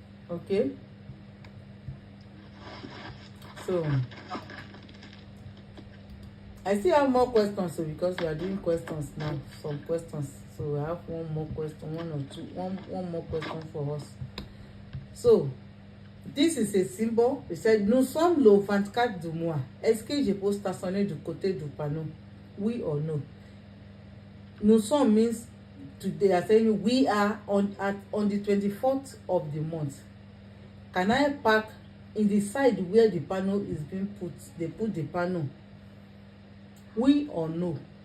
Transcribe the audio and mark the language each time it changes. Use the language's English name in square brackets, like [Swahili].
[English] Okay, so I still have more questions, so because we are doing questions now, some questions, so I have one more question, one more question for us. So This is a symbol. It said, [French] nous sommes le 24 du mois. Est-ce que je peux stationner du côté du panneau? [English] Oui or no? [French] Nous sommes [English] means today are saying we are on the 24th of the month. Can I park in the side where the panel is being put? They put the panel. Oui or no?